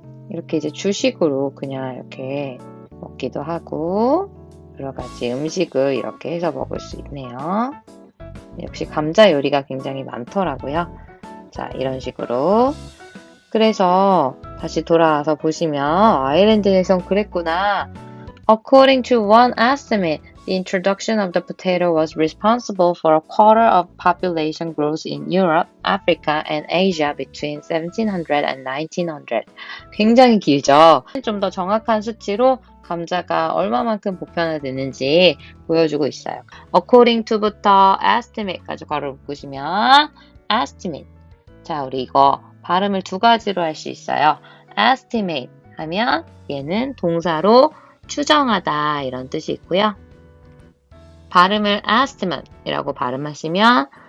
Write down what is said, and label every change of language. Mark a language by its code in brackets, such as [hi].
[ko] 이렇게 이제 주식으로 그냥 이렇게 먹기도 하고 여러 가지 음식을 이렇게 해서 먹을 수 있네요. 역시 감자 요리가 굉장히 많더라고요. 자, 이런 식으로. 그래서 다시 돌아와서 보시면 아일랜드에선 그랬구나. [en] According to one estimate, the introduction of the potato was responsible for a quarter of population growth in Europe, Africa, and Asia between 1700 and 1900. [ko] 굉장히 길죠? 좀 더 정확한 수치로 감자가 얼마만큼 보편화되는지 보여주고 있어요. According to 부터 estimate까지 괄호 묶으시면 estimate. 자, 우리 이거 발음을 두 가지로 할 수 있어요. estimate 하면 얘는 동사로 추정하다 이런 뜻이 있고요. 발음을 estimate 이라고 발음하시면